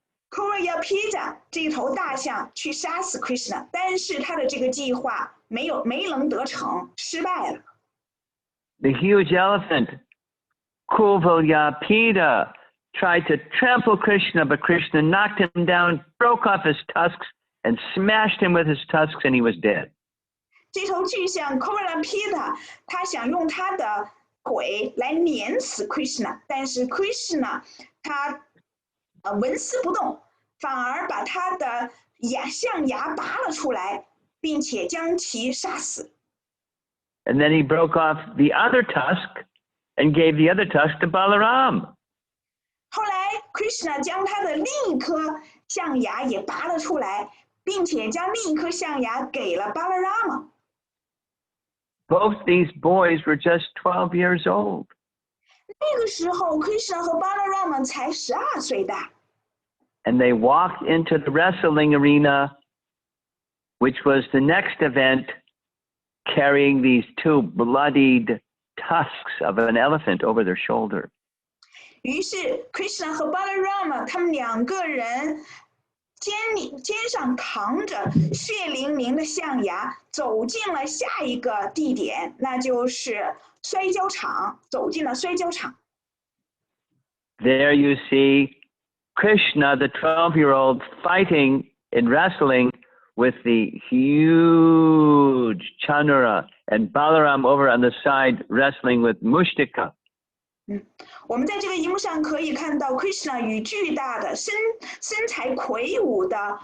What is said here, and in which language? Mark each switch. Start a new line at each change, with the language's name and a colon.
Chinese: Kuvalyapita 这头大象去杀死 Krishna， 但是他的这个计划没能得逞，失败了。
English: The huge elephant Kuvalyapita tried to trample Krishna, but Krishna knocked him down, broke off his tusks, and smashed him with his tusks, and he was dead.
Chinese: 这头巨象 Kuvalyapita 他想用他的腿来碾死 Krishna， 但是 Krishna 他纹丝不动，反而把他的象牙拔了出来，并且将其杀死。
English: And then he broke off the other tusk and gave the other tusk to Balaram.
Chinese: 后来 Krishna 将他的另一颗象牙也拔了出来，并且将另一颗象牙给了 Balarama。
English: Both these boys were just 12 years old.
Chinese: 那个时候 Krishna 和 Balarama 才12岁大。
English: And they walked into the wrestling arena, which was the next event, carrying these two bloodied tusks of an elephant over their shoulder.
Chinese: 于是 Krishna 和 Balarama 他们两个人肩上扛着血淋淋的象牙，走进了下一个地点，那就是摔跤场，走进了摔跤场。
English: There you see Krishna, the 12-year-old, fighting in wrestling with the huge Chanura, and Balaram over on the side wrestling with Mushtika.
Chinese: 我们在这个荧幕上可以看到 Krishna 与巨大的身材魁梧的